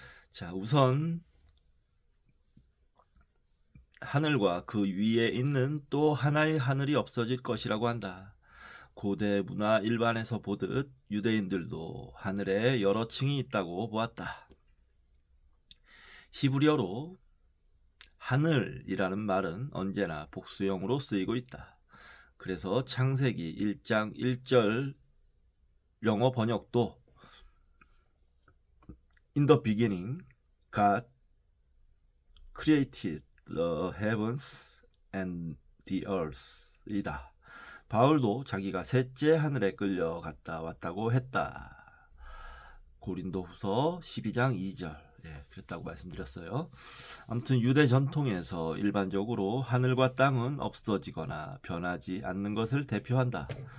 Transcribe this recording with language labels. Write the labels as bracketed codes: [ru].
[ko] 자, 우선 하늘과 그 위에 있는 또 하나의 하늘이 없어질 것이라고 한다. 고대 문화 일반에서 보듯 유대인들도 하늘에 여러 층이 있다고 보았다. 히브리어로 하늘이라는 말은 언제나 복수형으로 쓰이고 있다. 그래서 창세기 1장 1절 영어 번역도 [en] In the beginning, God created the heavens and the earth [ko] 이다. 바울도 자기가 셋째 하늘에 끌려갔다 왔다고 했다. 고린도후서 12장 2절 그랬다고 말씀드렸어요. 아무튼 유대 전통에서 일반적으로 하늘과 땅은 없어지거나 변하지 않는 것을 대표한다.